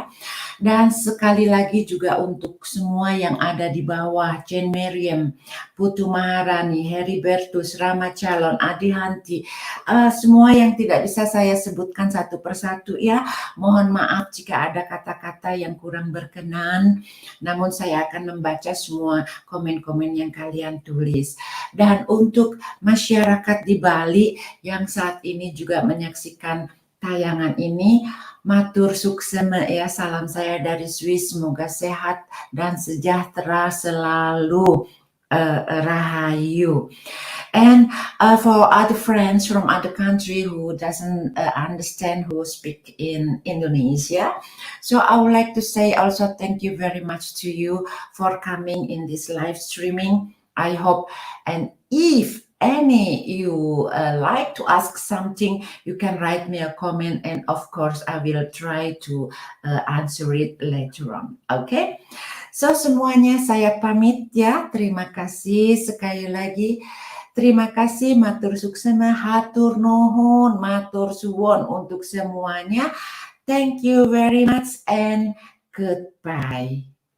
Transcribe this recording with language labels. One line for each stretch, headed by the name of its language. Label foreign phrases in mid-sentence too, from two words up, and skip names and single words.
Indonesian: Dan sekali lagi juga untuk semua yang ada di bawah, Jane Miriam, Putu Maharani, Heribertus, Rama Calon, Adi Hanti, semua yang tidak bisa saya sebutkan satu persatu ya. Mohon maaf jika ada kata-kata yang kurang berkenan, namun saya akan membaca semua komen-komen yang kalian tulis. Dan untuk masyarakat di Bali yang saat ini juga menyaksikan tayangan ini,
Balinese: matur suksema
Indonesian: ya, salam saya dari Swiss, semoga sehat dan sejahtera selalu, rahayu.
English: And for other friends from other country who doesn't understand, who speak in Indonesia, so I would like to say also thank you very much to you for coming in this live streaming. I hope, and if any you like to ask something, you can write me a comment and of course I will try to answer it later on.
Indonesian: Okay, so semuanya saya pamit ya, terima kasih sekali lagi. Terima kasih,
Balinese: matur suksema,
Sundanese: hatur nuhun,
Javanese: matur suwon
Indonesian: untuk semuanya.
English: Thank you very much and goodbye.